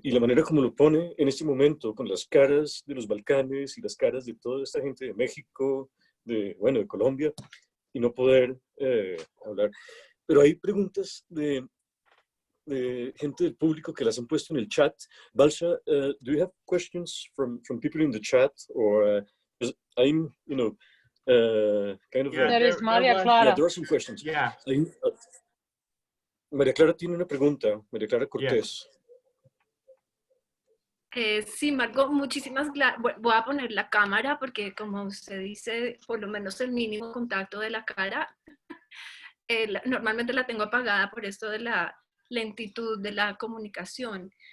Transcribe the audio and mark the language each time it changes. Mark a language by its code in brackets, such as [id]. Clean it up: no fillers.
[es] Y la manera como lo pone en este momento, con las caras de los Balcanes y las caras de toda esta gente de México, bueno, de Colombia, y no poder hablar. Pero hay preguntas de gente del público que las han puesto en el chat. [en] Balsa, do you have questions from people in the chat? Or I'm, kind of... Yeah, There is Maria was- Clara. Yeah, there are some questions. Yeah. [es] María Clara tiene una pregunta. María Clara Cortés. Sí, Margot, muchísimas gracias. Voy a poner la cámara porque, como usted dice, por lo menos el mínimo contacto de la cara, normalmente la tengo apagada por esto de la lentitud de la comunicación.